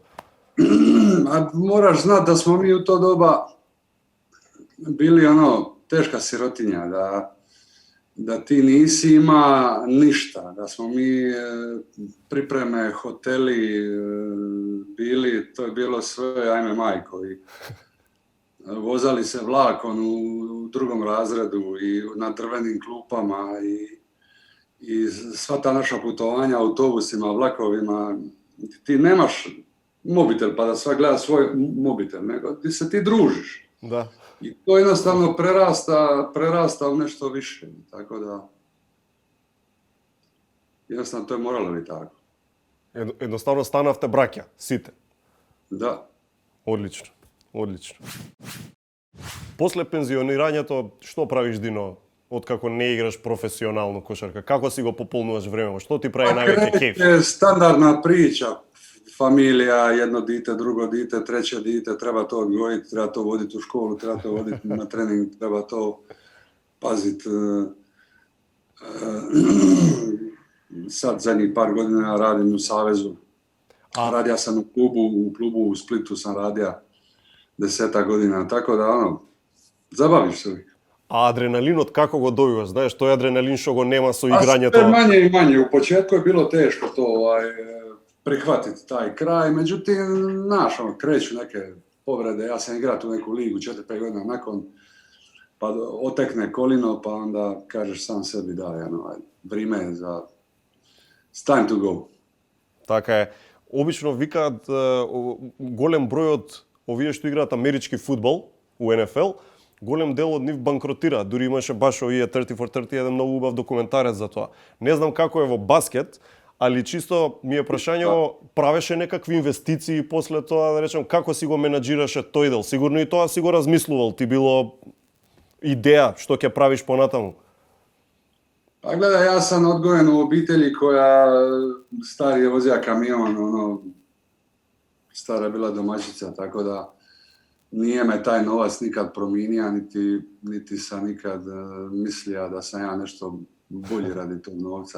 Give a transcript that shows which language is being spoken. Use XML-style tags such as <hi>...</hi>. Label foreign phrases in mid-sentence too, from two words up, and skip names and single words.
<hr>Moraš znat da smo mi u to doba bili teška sirotinja, da ti nisi ima ništa, da smo mi pripreme, hoteli bili, to je bilo sve ajme majko i vozali se vlakom u drugom razredu i na drvenim klupama i sva ta naša putovanja autobusima, vlakovima, ti nemaš mobitel pa da sva gleda svoj mobitel, nego ti se ti družiš. Da. I to jednostavno prerasta u nešto više, tako da jednostavno to je moralo biti tako.</hr> <mk>Jednostavno станавте браќа, сите. Да. Одлично. Одлично. После пензионирањето, што правиш, Дино, откако не играш професионално кошарка? Како си го пополнуваш време? Што ти прави највеќе кеф?</mk> <hr>Standardna priča. Familija, edno dite, drugo dite, treto dite, treba to odgojiti, treba to voditi u školu, treba to voditi na trening, treba to paziti. Sad zadnjih par godina radim u Savezu. Radio sam u klubu u Splitu sam radio 10 godina, tako da zabaviš se uvijek.</hr> <mk>А адреналинот како го добиваш? Знаеш, тој адреналин што го нема со играњето.</mk> <hr>Sve manje i manje. U početku je bilo teško to prihvatiti taj kraj, međutim, kreću neke povrede. Ja sam igrao tu neku ligu 4-5 godina nakon, pa otekne kolino, pa onda kažeš sam sebi da, vrime je za</hr> <en>it's time to go.</en> <mk>Така е. Обично викаат голем број од овие што играат амерички фудбал у НФЛ, голем дел од нив банкротира. Дури имаше баш овие 30 for 30 еден многу убав документарец за тоа. Не знам како е во баскет, али чисто ми е прашање, правеше некакви инвестиции после тоа, да речем, како си го менаџираше тој дел? Сигурно и тоа си го размислувал, ти било идеја што ќе правиш понатаму.</mk> <hr>Pa gledaj, ja sam odgojen u obitelji koja stari je vozija kamion, stara je bila domaćica, tako da nije me taj novac nikad promijenio, niti sam nikad mislio da sam ja nešto bolji radi tog novca.</hr>